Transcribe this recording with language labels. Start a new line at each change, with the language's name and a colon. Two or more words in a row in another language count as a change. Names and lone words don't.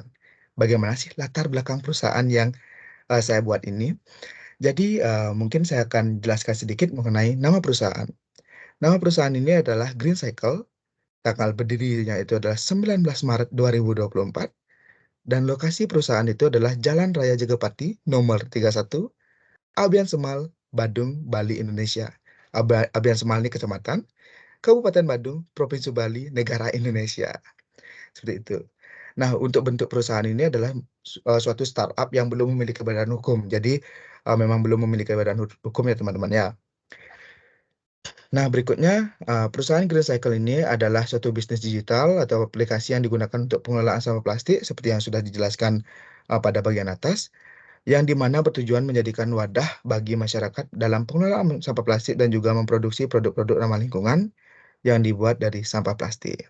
Indonesian: Bagaimana sih latar belakang perusahaan yang saya buat ini? Jadi, mungkin saya akan jelaskan sedikit mengenai nama perusahaan. Nama perusahaan ini adalah Green Cycle, tanggal berdirinya itu adalah 19 Maret 2024, dan lokasi perusahaan itu adalah Jalan Raya Jegapati nomor 31, Abian Semal, Badung, Bali, Indonesia. Abian Semal ini kecamatan, Kabupaten Badung, Provinsi Bali, Negara Indonesia. Seperti itu. Nah, untuk bentuk perusahaan ini adalah suatu startup yang belum memiliki badan hukum. Jadi, memang belum memiliki badan hukum ya teman-teman ya. Nah, berikutnya, perusahaan Green Cycle ini adalah suatu bisnis digital atau aplikasi yang digunakan untuk pengelolaan sampah plastik seperti yang sudah dijelaskan pada bagian atas, yang dimana bertujuan menjadikan wadah bagi masyarakat dalam pengelolaan sampah plastik dan juga memproduksi produk-produk ramah lingkungan yang dibuat dari sampah plastik.